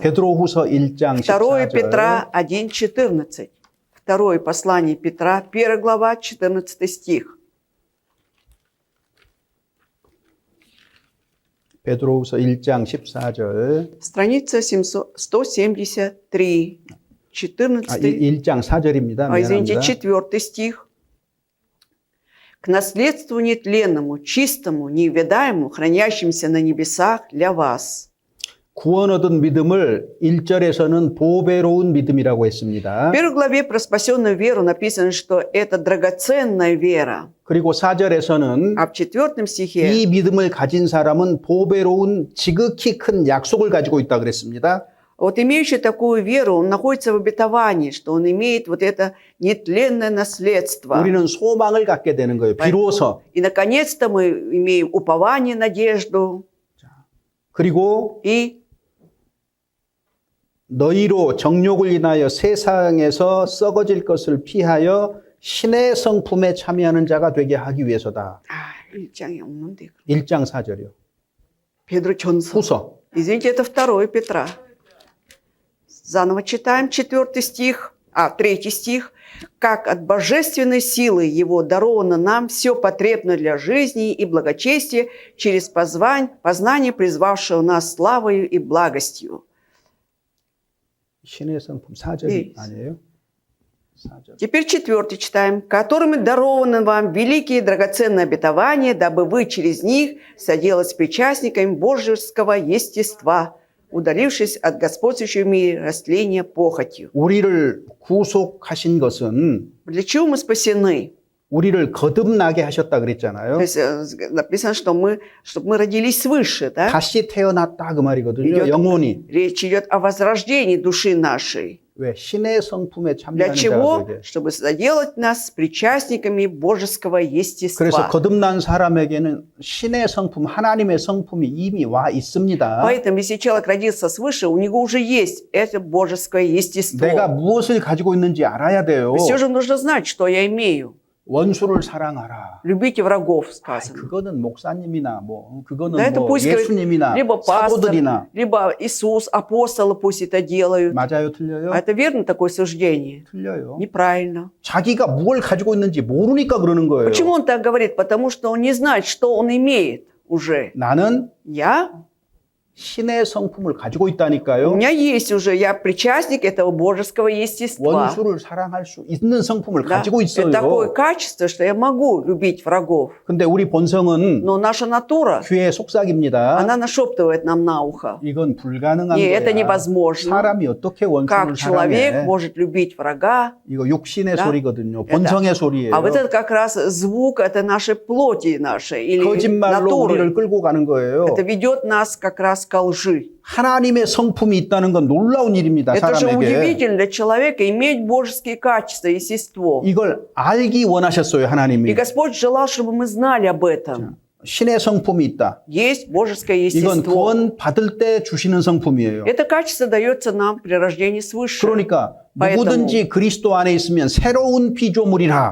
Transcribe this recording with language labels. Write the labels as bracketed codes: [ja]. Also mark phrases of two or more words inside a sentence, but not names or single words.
[ko] 베드로후서 1장 2 14절. [ru] Петра 1:14. Второе послание Петра, 1 глава, 14 стих. [ko] 베드로후서 1장 14절. [ru] Страница 173, 14. [ko] 1장 4절입니다. Извините, 미안합니다. [ru] 4 стих. К наследству нетленному, чистому, неведаемому, хранящимся на небесах для вас. [ko] 구원 얻은 믿음을 1절에서는 보배로운 믿음이라고 했습니다. [ru] В первой главе про спасенную веру написано, что это драгоценная вера. [ko] 그리고 4절에서는 [ru] А в 4 стихе [ko] 이 믿음을 가진 사람은 보배로운 지극히 큰 약속을 가지고 있다 그랬습니다. [ru] вот имеющий такую веру, он находится в обетовании, что он имеет вот это нетленное наследство. [ko] 우리는 소망을 갖게 되는 거예요. 비로소. [ru] И, наконец-то, мы имеем упование, надежду. 그리고 И [ko] 너희로 정욕을 인하여 세상에서 썩어질 것을 피하여 신의 성품에 참여하는 자가 되게 하기 위해서다. 1장이 없는데. 1장 4절이요. Петро전서. 후서. [ru] Извините, это 2 Петра. Заново читаем 4 стих, 3 стих. «Как от божественной силы Его даровано нам все потребное для жизни и благочестия через познание, призвавшего нас славою и благостью». [ko] 신의 성품 4절 아니에요? 4절. [ru] Теперь 4 читаем. «Которыми дарованы вам великие драгоценные обетования, дабы вы через них соделались причастниками божеского естества, удалившись от господствующего в мире растления похотью». [ko] 우리를 구속하신 것은 [ru] Для чего мы спасены? [ko] 우리를 거듭나게 하셨다 그랬잖아요. [ru] То есть написано, чтобы мы родились свыше, да? [ko] 다시 태어났다 그 말이거든요. идет, 영혼이. [ru] речь идет о возрождении души нашей. [ko] 왜? 신의 성품에 Для 참여하는 자가 чего? 되게. [ru] Чтобы сделать нас причастниками божеского 그래서 естества. [ko] 거듭난 사람에게는 신의 성품, 하나님의 성품이 이미 와 있습니다. [ru] Поэтому, если человек родился свыше, у него уже есть это божеское естество. [ko] 내가 무엇을 가지고 있는지 알아야 돼요. [ru] Все же нужно знать, что я имею. [ko] 원수를 사랑하라. [ru] Любите врагов, 아이, сказано. [ko] 그거는 목사님이나 뭐 그거는 [ru] Да это 뭐 пусть говорит, 예수님이나 либо пастор, 사도들이나 либо Иисус, апостолы пусть это делают. [ko] 맞아요, 틀려요? [ru] А это верно такое суждение? [ko] 틀려요. [ru] Неправильно. [ko] 자기가 뭘 가지고 있는지 모르니까 그러는 거예요. [ru] Почему он так говорит? Потому что он не знает, что он имеет уже. 나는 Я? [ko] 신의 성품을 가지고 У 있다니까요. [ru] меня есть уже, я причастник этого божеского естества. [ko] 원수를 사랑할 수 있는 성품을 Да? 가지고 [ru] Это такое 있어요. качество, что я могу любить врагов. [ko] 근데 우리 본성은 [ru] Но наша натура, [ko] 귀의 속삭입니다. [ru] она нашептывает нам на ухо. [ko] 이건 불가능한 [ru] И это 거야. невозможно. [ko] 사람이 어떻게 원수를 [ru] Как человек 사랑해? может любить врага? [ko] 이거 육신의 Да? 소리거든요. 본성의 소리예요. [ru] А вот это как раз звук, это нашей плоти нашей или 거짓말로 натуры. [ko] 우리를 끌고 가는 거예요. [ru] Это ведет нас как раз к лжи. [ko] 하나님의 성품이 있다는 건 놀라운 일입니다. [ru] Это же 사람에게. удивительно для человека иметь божеские качества, естество. [ko] 이걸 알기 원하셨어요. И 하나님이. [ru] Господь желал, чтобы мы знали об этом. [ko] 신의 성품이 있다. [ru] Есть божеское 이건 естество. [ko] 구원 받을 때 주시는 성품이에요. [ru] Это качество дается нам при рождении свыше. 그러니까 Поэтому- [ko] 누구든지 그리스도 안에 있으면 새로운 피조물이라.